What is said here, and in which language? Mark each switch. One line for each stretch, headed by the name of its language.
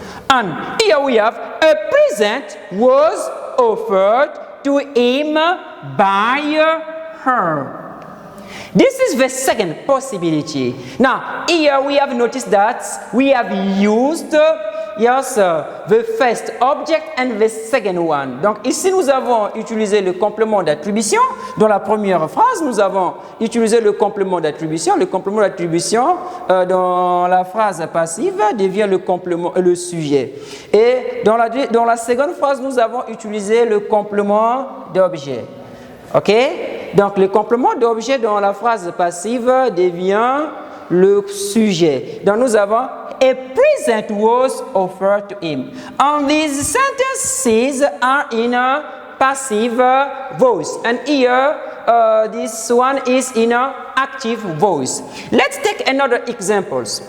English: And here we have a present was offered to him by her. This is the second possibility. Now, here we have noticed that we have used yes, the first object and the second one.
French: Donc ici nous avons utilisé le complément d'attribution. Dans la première phrase, nous avons utilisé le complément d'attribution. Le complément d'attribution dans la phrase passive devient le sujet. Et dans la seconde phrase, nous avons utilisé le complément d'objet. Ok? Donc le complément d'objet dans la phrase passive devient le sujet. Donc nous avons
English: a present was offered to him. And these sentences are in a passive voice. And here, this one is in a active voice. Let's take another example.